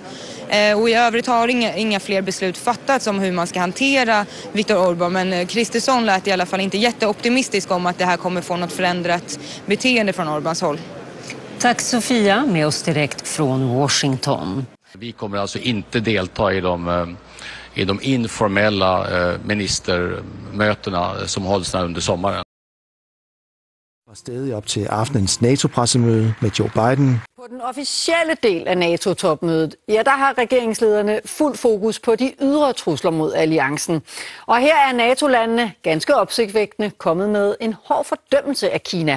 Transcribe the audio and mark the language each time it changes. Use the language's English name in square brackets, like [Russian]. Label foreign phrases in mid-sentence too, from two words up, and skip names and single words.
[Swedish] Och i övrigt har inga fler beslut fattats om hur man ska hantera Viktor Orbán, men Kristersson lät i alla fall inte jätteoptimistisk om att det här kommer få något förändrat beteende från Orbáns håll. Tack Sofia, med oss direkt från Washington. Vi kommer alltså inte delta i de informella ministermötena som hålls under sommaren. [Danish] Stadig op til aftenens NATO-pressemøde med Joe Biden. På den officielle del af NATO-topmødet, der har regeringslederne fuld fokus på de ydre trusler mod alliancen. Og her er NATO-landene ganske opsigtvækkende kommet med en hård fordømmelse af Kina.